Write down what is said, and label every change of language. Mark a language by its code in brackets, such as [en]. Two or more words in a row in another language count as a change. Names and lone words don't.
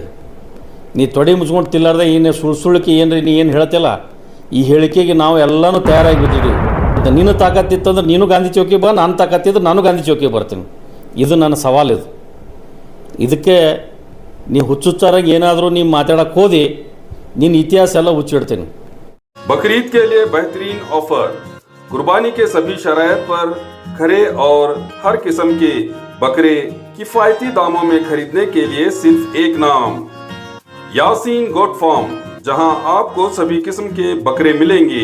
[kn] ನೀ ತೊಡೆ ಮುಚ್ಕೊಂಡು ತಿನ್ನಲಾರ್ದೆ ಏನು ಸುಳ್ಳುಕಿ ಏನ್ರಿ ನೀ ಏನು ಹೇಳ್ತಿಲ್ಲ. ಈ ಹೇಳಿಕೆಗೆ ನಾವು ಎಲ್ಲನೂ ತಯಾರಾಗಿ ಬಿಟ್ಟಿದ್ದೀವಿ. ಮತ್ತು ನೀನು ತಾಕತ್ತಿತ್ತಂದ್ರೆ ನೀನು ಗಾಂಧಿ ಚೌಕಿ ಬಾ, ನಾನು ತಾಕತ್ತಿದ್ರೆ ನಾನು ಗಾಂಧಿ ಚೌಕಿ ಬರ್ತೀನಿ. ಇದು ನನ್ನ ಸವಾಲು. ಇದಕ್ಕೆ ನೀ ಹುಚ್ಚುಚ್ಚಾರಾಗಿ ಏನಾದರೂ ನೀವು ಮಾತಾಡಕ್ಕೆ ಹೋದಿ ನಿನ್ನ ಇತಿಹಾಸ ಎಲ್ಲ ಹುಚ್ಚಿಡ್ತೀನಿ. [hi] बकरीद के लिए बेहतरीन ऑफर, कुर्बानी के सभी शरायत पर खरे और हर किस्म के बकरे किफायती दामों में खरीदने के लिए सिर्फ एक नाम, यासीन गोट फार्म, जहां आपको सभी किस्म के बकरे मिलेंगे।